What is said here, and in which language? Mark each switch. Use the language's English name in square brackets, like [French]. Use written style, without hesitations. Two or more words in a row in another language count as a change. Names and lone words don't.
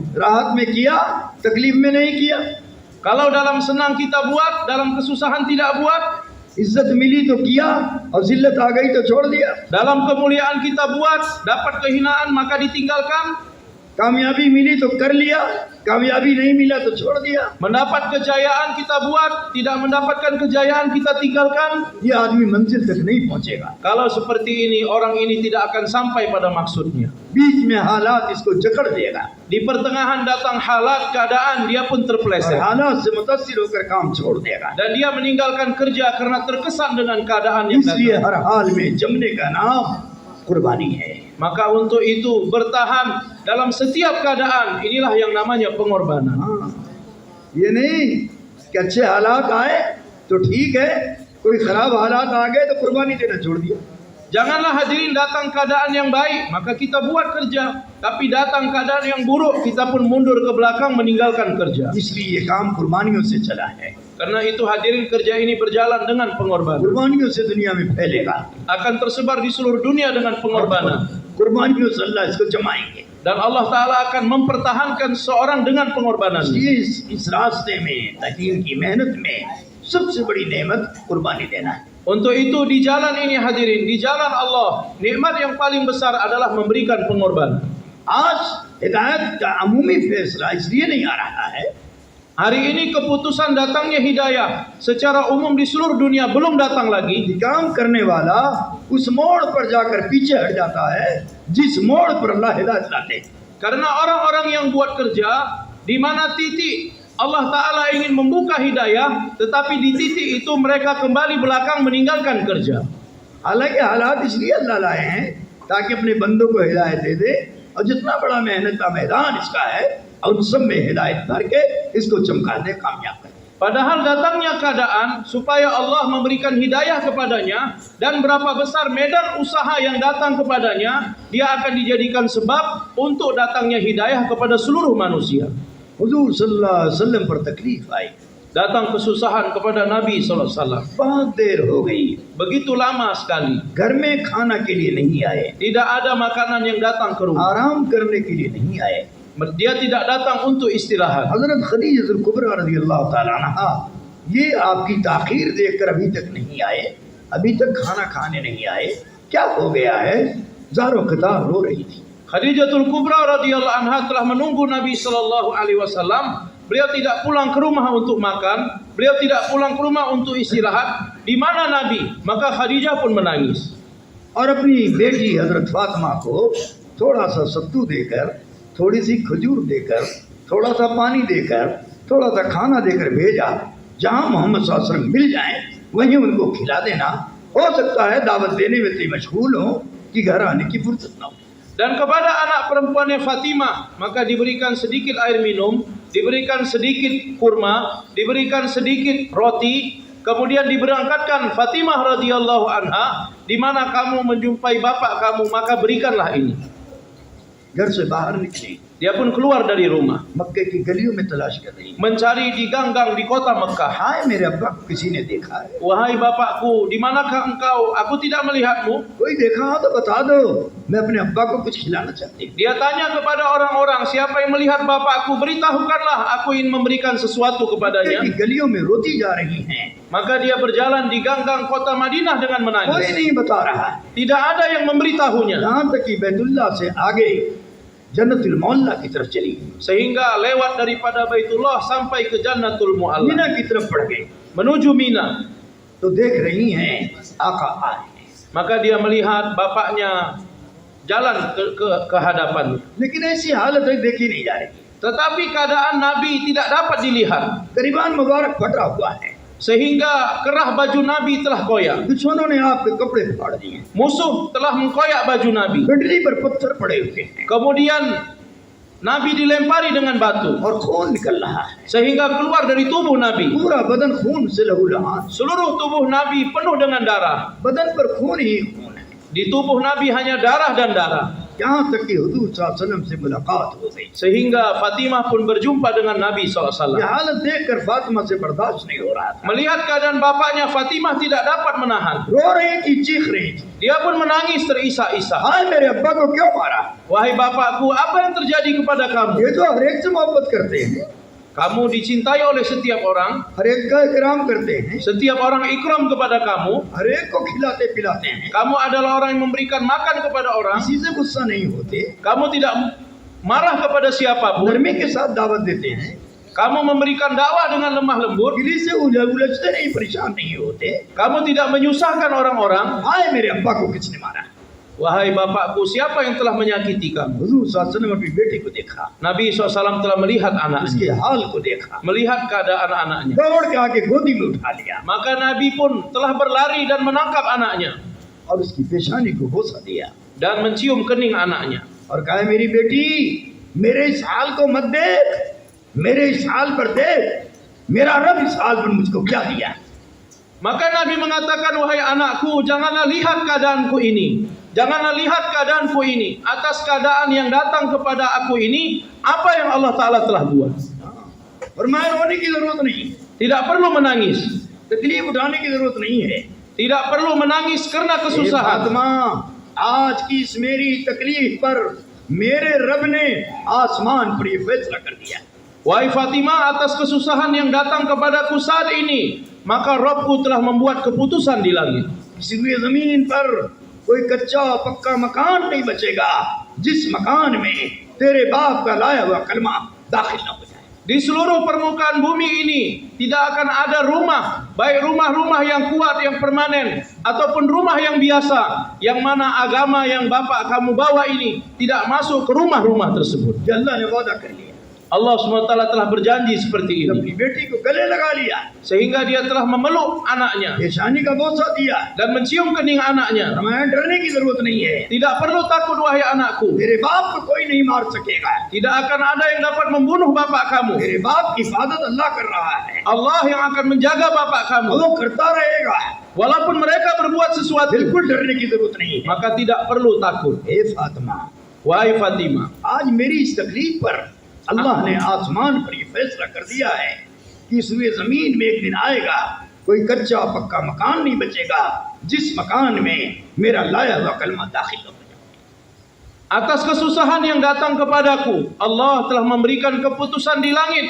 [Urdu] راحت میں کیا، تکلیف میں نہیں کیا, [Malay] Kalau dalam senang kita buat, dalam kesusahan tidak buat, [Urdu] عزت ملی تو کیا اور ذلت آ گئی تو چھوڑ دیا, [Malay] dalam kemuliaan kita buat, dapat kehinaan maka ditinggalkan, [Urdu] کامیابی ملی تو کر لیا، کامیابی نہیں ملا تو چھوڑ دیا. [Malay] mendapat kejayaan kita buat, tidak mendapatkan kejayaan kita tinggalkan. [Urdu] یہ آدمی منزل تک نہیں پہنچے گا. [Malay] Kalau seperti ini, orang ini tidak akan sampai pada maksudnya. [Urdu] بیچ میں حالات اس کو جکڑ دے گا [Malay] Di pertengahan datang halat keadaan, dia pun [Urdu] और [Malay] terpeleset. [Urdu] حالات سے متاثر ہو کر کام چھوڑ دے گا. [Malay] Dan dia meninggalkan kerja karena terkesan dengan keadaan yang [Urdu] इसलिए [Malay] datang. [Urdu] ہر حال میں جمنے کا نام قربانی ہے. [Malay] Maka untuk itu bertahan dalam setiap keadaan, inilah yang namanya pengorbanan. [Urdu] ہاں، یہ نہیں کہ اچھے حالات آئے تو ٹھیک ہے، کوئی خراب حالات آ گئے تو قربانی دینا چھوڑ دیا. [Malay] Janganlah hadirin datang keadaan yang baik, maka kita buat kerja. Tapi datang keadaan yang buruk, kita pun mundur ke belakang meninggalkan kerja. [Urdu] اس لیے یہ کام قربانیوں سے چلا ہے, [Malay] Karena itu hadirin kerja ini berjalan dengan pengorbanan. [Urdu] قربانیوں سے دنیا میں پھیلے گا, [Malay] Akan tersebar di seluruh dunia dengan pengorbanan. [Urdu] قربانیوں سے اللہ اس کو جمائیں گے. [Malay] Dan Allah Ta'ala akan mempertahankan seorang dengan pengorbanan. [Urdu] اس لیے اس راستے میں، دین کی محنت میں سب سے بڑی نعمت قربانی دینا ہے. [Malay] Untuk itu di jalan ini hadirin, di jalan Allah, nikmat yang paling besar adalah memberikan pengorbanan. [Urdu] آج ہدایت کا عمومی فیصلہ اس لیے نہیں آ رہا ہے [Malay] Hari ini keputusan datangnya hidayah secara umum di seluruh dunia belum datang lagi. [Urdu] کہ کام کرنے والا اس موڑ پر جا کر پیچھے ہٹ جاتا ہے جس موڑ پر اللہ ہدایت لاتے ہیں. [Malay] Karena orang-orang yang buat kerja, di mana titik Allah Ta'ala ingin membuka hidayah, tetapi di titik itu mereka kembali belakang meninggalkan kerja. [Urdu] حالانکہ حالات اس لیے اللہ لائے ہیں تاکہ اپنے بندوں کو ہدایت دے دے، اور جتنا بڑا محنت کا میدان اس کا ہے اور ان سب میں ہدایت بھر کے اس کو چمکا دے، کامیاب کر دے. [Malay] Padahal datangnya keadaan supaya Allah memberikan hidayah kepadanya, dan berapa besar medan usaha yang datang kepadanya, dia akan dijadikan sebab untuk datangnya hidayah kepada seluruh manusia. [Urdu] हुजूर [Arabic] صلى الله عليه وسلم [Urdu] پر تکلیف آئی, [Malay] Datang kesusahan kepada Nabi SAW. [Urdu] بہت دیر ہو گئی, [Malay] Begitu lama sekali. [Urdu] گھر میں کھانا کے لیے نہیں آئے, [Malay] Tidak ada makanan yang datang ke rumah. [Urdu] آرام کرنے کے لیے نہیں آئے. [Malay] Dia tidak datang untuk istirahat. [Urdu] حضرت خدیجۃ الکبریٰ [Arabic] رضي الله تعالى عنها [Urdu] یہ آپ کی تاخیر دیکھ کر ابھی تک نہیں آئے، ابھی تک کھانا کھانے نہیں آئے، کیا ہو گیا ہے? زار و قطار رو رہی تھی. [Malay] Khadijatul Kubra [Arabic] رضي الله عنها [Malay] telah menunggu Nabi [Arabic] صلى الله عليه وسلم. [Malay] Beliau tidak pulang ke rumah untuk makan, beliau tidak pulang ke rumah untuk istirahat. Di mana Nabi? Maka Khadijah pun menangis. [Urdu] اور اپنی بیٹی حضرت فاطمہ کو تھوڑا سا ستو دے کر، تھوڑی سی کھجور دے کر، تھوڑا سا پانی دے کر، تھوڑا سا کھانا دے کر بھیجا، جہاں محمد [Arabic] صلى الله عليه وسلم [Urdu] مل جائیں وہیں ان کو کھلا دینا. ہو سکتا ہے دعوت دینے میں اتنی مشغول ہو کہ گھر آنے کی فرصت نہ ہو. [Malay] Dan kepada anak perempuannya Fatimah, maka diberikan sedikit air minum, diberikan sedikit kurma, diberikan sedikit roti, kemudian diberangkatkan Fatimah [Arabic] رضي الله عنها, [Malay] di mana kamu menjumpai bapak kamu, maka berikanlah ini. [Urdu] گھر سے باہر نکلی, [Malay] Dia pun keluar dari rumah, [Urdu] مکے کی گلیوں میں تلاش کر رہی, [Malay] mencari di gang-gang di kota Mekah. [Urdu] ہائے میرے ابا کو کسی نے دیکھا ہے? [Malay] Wahai bapakku, di manakah engkau? Aku tidak melihatmu. [Urdu] کوئی دیکھا ہو تو بتا دو. میں اپنے ابا کو کچھ کھلانا چاہتی ہوں. [Malay] Dia tanya kepada orang-orang, siapa yang melihat bapakku, beritahukanlah, aku ingin memberikan sesuatu kepadanya. [Urdu] کہ گلیوں میں روتی جا رہی ہیں, [Malay] Maka dia berjalan di gang-gang kota Madinah dengan [Urdu] कोई [Malay] menangis. [Urdu] نہیں بتا رہا ہے. [Malay] Tidak ada yang memberitahunya. [Urdu] یہاں تک کہ بیت اللہ سے آگے جنت المولیٰ کی طرف چلی, [Malay] Sehingga lewat daripada Baitullah sampai ke Jannatul Mu'alla, [Urdu] منیٰ کی طرف بڑھ گئی [Malay] menuju Mina. [Urdu] تو دیکھ رہی ہیں آقا آئے, [Malay] Maka dia melihat bapaknya jalan ke hadapannya. [Urdu] لیکن ایسی حالت ہے دیکھی نہیں جا رہی. [Malay] Tetapi keadaan Nabi tidak dapat dilihat. [Urdu] گریبان مبارک پھٹا ہوا ہے, [Malay] Sehingga kerah baju Nabi telah koyak. [Urdu] دشمنوں نے آپ کے کپڑے پھاڑ دیے, [Malay] Musuh telah mengkoyak baju Nabi. [Urdu] گڈری پر پتھر پڑے ہوئے ہیں [Malay] Kemudian Nabi dilempari dengan batu. [Urdu] اور خون نکل رہا ہے, [Malay] Sehingga keluar dari tubuh Nabi. [Urdu] پورا بدن خون سے لہولہان, [Malay] Seluruh tubuh Nabi penuh dengan darah. [Urdu] بدن پر خون ہی خون ہے. [Malay] Di tubuh Nabi hanya darah dan darah. [Urdu] یہاں تک کہ حضور [Arabic] صلى الله عليه وسلم [Urdu] سے ملاقات ہو گئی. [Malay] Sehingga Fatimah pun berjumpa dengan Nabi [Urdu] ये [Malay] SAW. [Urdu] حالت دیکھ کر فاطمہ سے برداشت نہیں ہو رہا تھا, [Malay] Melihat keadaan bapaknya, Fatimah tidak dapat menahan. [Urdu] رو رہی تھی، چیخ رہی تھی, [Malay] Dia pun menangis terisak-isak. [Urdu] ہائے میرے ابا کو کیوں مارا? [Malay] Wahai bapakku, apa yang terjadi kepada kamu? [Urdu] یہ تو ہر ایک سے محبت کرتے ہیں, [Malay] Kamu dicintai oleh setiap orang. [Urdu] ہر ایک کا اکرام کرتے ہیں, [Malay] Setiap orang ikram kepada kamu. [Urdu] ہر ایک کو کھلاتے پلاتے ہیں, [Malay] Kamu adalah orang yang memberikan makan kepada orang. [Urdu] کسی سے غصہ نہیں ہوتے, [Malay] Kamu tidak marah kepada siapapun. [Urdu] نرمی کے ساتھ دعوت دیتے ہیں, [Malay] Kamu memberikan dakwah dengan lemah lembut. [Urdu] دلی سے الجھتے نہیں، پریشان نہیں ہوتے. [Malay] Kamu tidak menyusahkan orang-orang. [Urdu] ہائے میرے ابا کو کس نے مارا? [Malay] Wahai bapakku, siapa yang telah menyakiti kamu? [Urdu] हुजूर [Arabic] صلى الله عليه وسلم [Urdu] اپنی بیٹی کو دیکھا, [Malay] Nabi SAW telah melihat [Urdu] उसके [Malay] anaknya. [Urdu] حال کو دیکھا, [Malay] Melihat keadaan anaknya. [Urdu] دوڑ کے آ کے گود میں اٹھا لیا [Malay] Maka Nabi pun telah berlari dan menangkap anaknya. [Urdu] اور اس کی پیشانی کو بوسہ دیا [Malay] Dan mencium kening anaknya. [Urdu] اور کہا میری بیٹی، میرے اس حال کو مت دیکھ، میرے اس حال پر دیکھ، میرا رب اس حال پر مجھ کو کیا دیا. [Malay] Maka Nabi mengatakan, wahai anakku, janganlah lihat keadaanku ini. Janganlah lihat keadaanku ini. Atas keadaan yang datang kepada aku ini, apa yang Allah Ta'ala telah buat. [Urdu] فرمایا رونے کی ضرورت نہیں, [Malay] Tidak perlu menangis. [Urdu] تکلیف اٹھانے کی ضرورت نہیں ہے. [Malay] Tidak perlu menangis karena [Urdu] ए [Malay] kesusahan. [Urdu] فاطمہ، آج کی اس میری تکلیف پر میرے رب نے آسمان پر یہ فیصلہ کر دیا. [Malay] Wahai Fatimah, atas kesusahan yang datang kepadaku saat ini, maka Rabbku telah membuat keputusan di langit. [Urdu] کسی ہوئے زمین پر کوئی کچا پکا مکان نہیں بچے گا جس مکان میں تیرے باپ کا لایا ہوا کلمہ داخل نہ ہو جائے. [Malay] Di seluruh permukaan bumi ini tidak akan ada rumah, baik rumah-rumah yang kuat, yang permanen, ataupun rumah yang biasa, yang mana agama yang bapak kamu bawa ini tidak masuk ke rumah-rumah tersebut. [Urdu] کہ اللہ نے وعدہ کر لیا, [Malay] Allah SWT telah berjanji seperti [Urdu] अपनी [Malay] ini. [Urdu] بیٹی کو گلے لگا لیا, [Malay] Sehingga dia telah memeluk anaknya [Urdu] پیشانی کا بوسہ دیا. [Malay] dan mencium kening anaknya. [Urdu] فرمایا ڈرنے کی ضرورت نہیں ہے, [Malay] Tidak perlu takut wahai anakku. [Urdu] تیرے باپ کو کوئی نہیں مار سکے گا, [Malay] Tidak akan ada yang dapat membunuh bapak kamu. [Urdu] تیرے باپ کی حفاظت اللہ کر رہا ہے, [Malay] Allah yang akan menjaga bapak kamu. [Urdu] وہ کرتا رہے گا, [Malay] Walaupun mereka berbuat sesuatu, [Urdu] بالکل ڈرنے کی ضرورت نہیں ہے. [Malay] maka tidak perlu takut. [Urdu] اے فاطمہ, [Malay] Wahai Fatimah, [Urdu] آج میری اس تکلیف پر اللہ نے آسمان پر یہ فیصلہ کر دیا ہے کہ اس ہوئے زمین میں ایک دن آئے گا، کوئی کچا پکا مکان نہیں بچے گا جس مکان میں میرا لایا ہوا کلمہ داخل ہو جائے. [Malay] atas kesusahan yang datang kepadaku, Allah telah memberikan keputusan di langit.